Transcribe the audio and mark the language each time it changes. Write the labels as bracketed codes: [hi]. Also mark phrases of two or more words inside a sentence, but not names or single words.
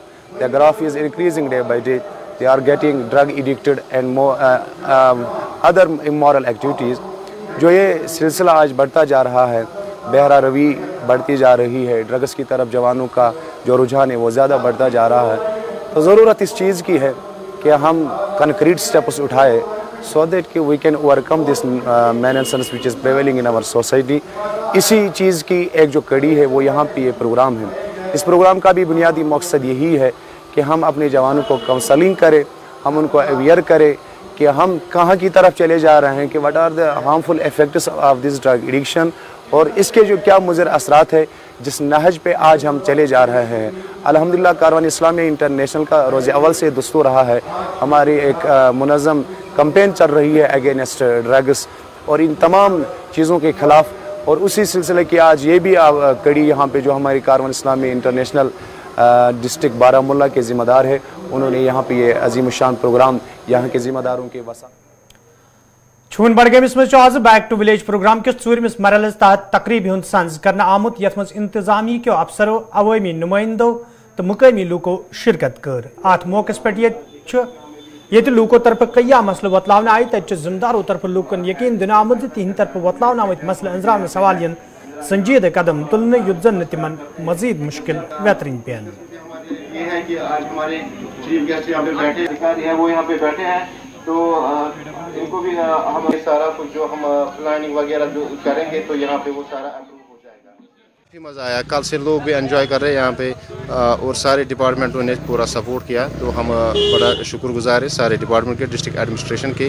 [en] The graph is increasing day by day, they are getting drug addicted and other immoral activities. [hi] जो ये सिलसिला आज बढ़ता जा रहा है, बहरा रवी बढ़ती जा रही है, ड्रग्स की तरफ जवानों का जो रुझान है वो ज़्यादा बढ़ता जा रहा है। तो ज़रूरत इस चीज़ की है कि हम [en] concrete steps [hi] उठाए [en] so that we can overcome this menace which is prevailing in our society। [hi] इसी चीज़ की एक जो कड़ी है वो यहाँ पे ये प्रोग्राम है। इस प्रोग्राम का भी बुनियादी मकसद यही है कि हम अपने जवानों को काउंसलिंग करें, हम उनको अवेयर करें कि हम कहाँ की तरफ चले जा रहे हैं, कि [en] what are the harmful effects of this drug addiction [hi] और इसके जो क्या मुज़र असरात है जिस नहज पे आज हम चले जा रहे हैं। अल्हम्दुलिल्लाह कारवान इस्लामी इंटरनेशनल का रोज़ अव्वल से दस्तूर रहा है, हमारी एक मुनज़्ज़म कैंपेन चल रही है [en] against drugs [hi] और इन तमाम चीज़ों के ख़िलाफ़। और उसी सिलसिले की आज ये भी कड़ी यहाँ पे जो हमारी कारवान इस्लामी इंटरनेशनल डिस्ट्रिक्ट बारामुल्ला के ज़िम्मेदार है, उन्होंने यहाँ पे ये अजीम शान प्रोग्राम यहाँ के ज़िम्मेदारों के वसा [ks] छून बडगमिस मज आज बैक टू विलेज प्रोग्राम के चूरमिस मरहलस तहत तकरीब हुंद संज करना आमुत यथ मज इंतजामी के अफसरों, अवामी नुमाइंदों तो मुकामी लूको शिरकत कर। अत मौकस पे ये लूको तरफ कई मसल वतलावन आय तत जिम्मेदारों तरफ लूकन यकीन दिन आमुद तिहन तरफ वतलावन आमत मसल अंजराम सवालियन संजीद कदम तुलन युद्धन तिमन मजीद मुश्किल बेहतरीन पेन। [hi] ये है कि आज हमारे [en] chief guest [hi] यहाँ पे बैठे अधिकारी हैं, वो यहाँ पे बैठे हैं, तो इनको भी हम सारा कुछ जो हम प्लानिंग वगैरह जो करेंगे तो यहाँ पे वो सारा अप्रूव हो जाएगा। काफ़ी मज़ा आया, कल से लोग भी एंजॉय कर रहे हैं यहाँ पे और सारे डिपार्टमेंटों ने पूरा सपोर्ट किया, तो हम बड़ा शुक्रगुजार है सारे डिपार्टमेंट के, [en] district administration [hi] के।